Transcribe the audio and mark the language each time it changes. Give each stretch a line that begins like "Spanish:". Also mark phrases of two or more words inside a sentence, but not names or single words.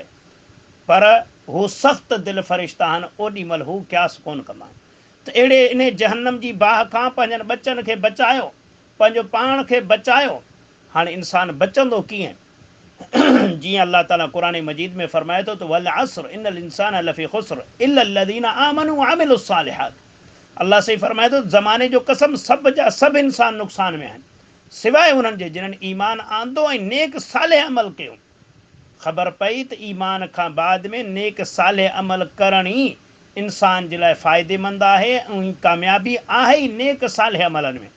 Sindhi: पर हू सख़्तु दिलि फ़रिश्ता आहिनि, ओॾी महिल हू क़यास कोन कंदा आहिनि। त अहिड़े इन जहन्नम जी बाह खां पंहिंजनि बचनि खे बचायो, पंहिंजो पाण खे बचायो। हाणे इंसानु बचंदो कीअं? जीअं अल्लाह ताला क़ुर मजीद में फ़रमाए थो त
Arabic: والعصر إن الإنسان لفي خسر إلا الذين آمنوا وعملوا الصالحات.
Sindhi: अल्लाह सही फ़रमाए थो, ज़माने जो कसम, सभु जा सभु इंसान नुक़सान में आहिनि सिवाइ उन्हनि जे जिन्हनि ईमान आंदो ऐं नेक साले अमल कयो। ख़बर पई त ईमान खां बाद में नेक साले अमल करण ई इंसान जे लाइ फ़ाइदेमंद आहे ऐं कामयाबी आहे ई नेक साले अमलनि में।